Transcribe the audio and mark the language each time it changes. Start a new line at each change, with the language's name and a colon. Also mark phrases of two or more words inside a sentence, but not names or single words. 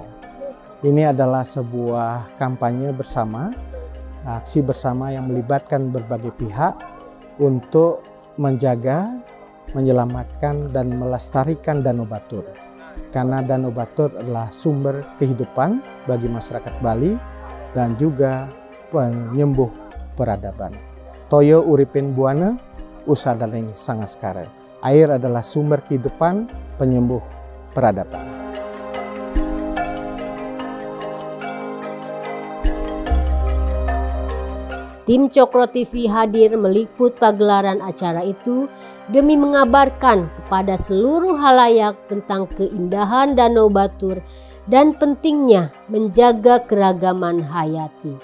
Indonesian: Ini adalah sebuah kampanye bersama, aksi bersama yang melibatkan berbagai pihak untuk menjaga, menyelamatkan, dan melestarikan Danau Batur. Karena Danau Batur adalah sumber kehidupan bagi masyarakat Bali dan juga penyembuh peradaban.
Kawi: Toyo uripin buana, usadaleng sangaskara.
Indonesian: Air adalah sumber kehidupan, penyembuh peradaban. Tim Cokro TV hadir meliput pagelaran acara itu demi mengabarkan kepada seluruh halayak tentang keindahan Danau Batur dan pentingnya menjaga keragaman hayati.